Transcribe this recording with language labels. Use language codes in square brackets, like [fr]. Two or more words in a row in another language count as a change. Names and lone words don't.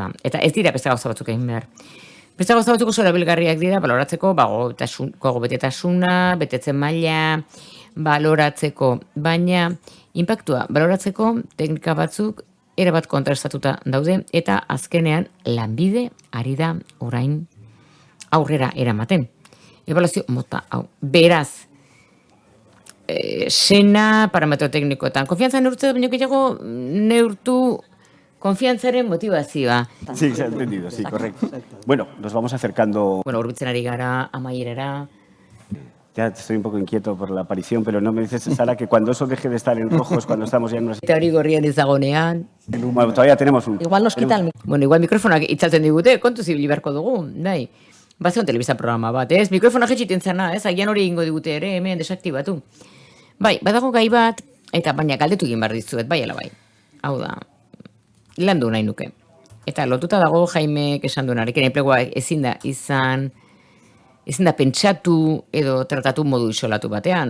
[eu] Eta ez dira beste gauza batzuk egin behar. Beste gauza batzuk oso erabilgarriak dira, baloratzeko, gogobetetasuna, betetzen maila, baloratzeko, baina inpaktua baloratzeko teknika batzuk erabat kontrastatuta daude, eta azkenean lanbide ari da orain aurrera eramaten. Ebaluazio mota hau. Beraz, sena parametro teknikoetan. Konfiantza neurtze baino gehiago neurtu konfiantzaren motivazioa. [es] Sí, se ha entendido, sí, correcto. Bueno, nos vamos acercando. [eu] Urbitzen ari gara, amaierara. [es] Ya estoy un poco inquieto por la aparición, pero no me dices, Sara, que cuando eso deje de estar en rojo es cuando estamos ya en una... [eu] Eta hori gorrian izagonean. [es] Bueno, todavía tenemos un... Igual nos quita el micrófono. [eu] Igual mikrofonak itzaltzen digute, kontu zibili beharko dugu, nahi. Bazeon telebista programa bat, ez? Mikrofona jetxiten zena, ez? Agian hori egingo digute ere, hemen desaktibatu. Bai, badago gai bat, eta baina galdetu egin behar dizuet, bai ala bai. Hau da, landu nahi nuke. Eta lotuta dago Jaimek esan duenarekin, enplegua ezin da pentsatu edo tratatu modu isolatu batean.